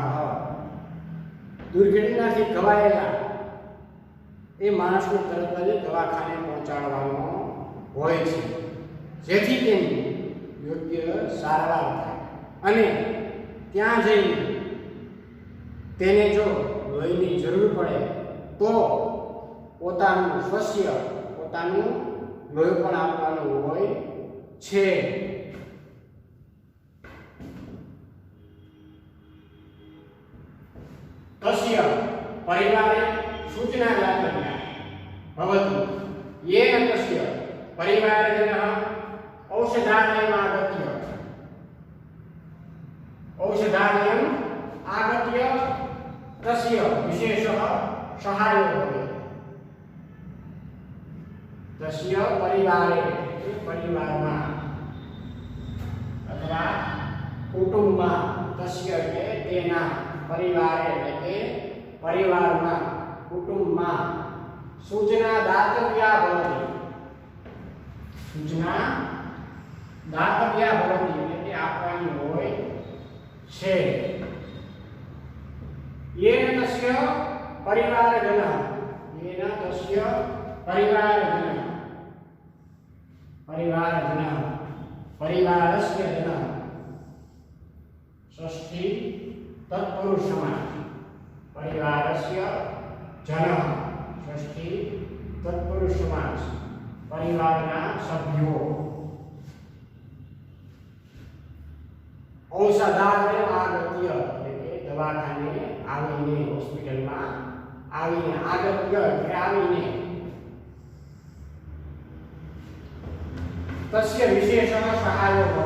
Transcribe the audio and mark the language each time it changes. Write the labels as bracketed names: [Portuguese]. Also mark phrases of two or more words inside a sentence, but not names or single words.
[Gujarati] દુર્ઘટનાથી ઘવાયેલા એ માણસને તરત જ દવાખાને પહોંચાડવાનો હોય છે, જેથી તેની યોગ્ય સારવાર થાય અને ત્યાં જઈને તેને જો લોહીની જરૂર પડે તો પોતાનું સ્વસ્ય, પોતાનું લોહી પણ આપવાનું હોય છે. [Sanskrit] तस्य परिवारे सूचना दातव्या भवति येन तस्य परिवारजनः औषधालयम् आगत्य तस्य विशेषः सहायो भवेत्. तस्य परिवारे [Gujarati] પરિવારમા અથવા કુટુંબમાં तस्य એટલે તેના પરિવારે એટલે પરિવારમાં કુટુંબમાં [Sanskrit] सूचना दातव्या भवति. सूचना दातव्या भवति [Gujarati] એટલે આપવાની હોય છે. [Sanskrit] येन तस्य परिवारजनः येन तस्य परिवारजनः परिवारस्य जनः षष्ठी तत्पुरुष समास. परिवारस्य जनः षष्ठी तत्पुरुष समास. [Gujarati] परिवाરના સભ્યો. [Sanskrit] औषधालय आगत्य [Gujarati] એટલે દવાખાને આવીને, હોસ્પિટલમાં આવીને, આગત્ય એટલે આવીને. [Sanskrit] तस्य विशेष सहायो भवे.